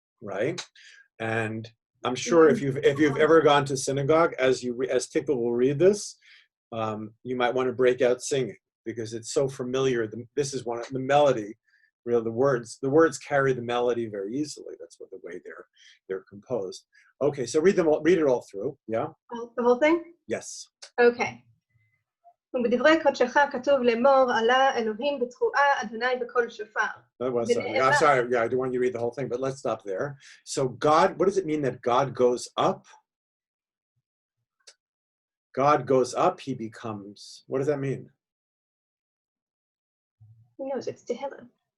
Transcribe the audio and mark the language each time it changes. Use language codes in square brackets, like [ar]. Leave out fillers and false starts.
[en] Right, and I'm sure if you've ever gone to synagogue, as Tikva will read this, you might want to break out singing because it's so familiar. This is one of the melody. Really, the words carry the melody very easily. That's what the way they're composed. Okay, so read it all through. Yeah. The whole thing. Yes. Okay. [he] ובדברי קודשך כתוב לאמור עלה אלוהים בתרועה אדוני בקול שופר. [en] I'm sorry, yeah, I do want you to read the whole thing, but let's stop there. So God, what does it mean that God goes up? God goes up, he becomes, what does that mean? Who knows? It's Tehillim.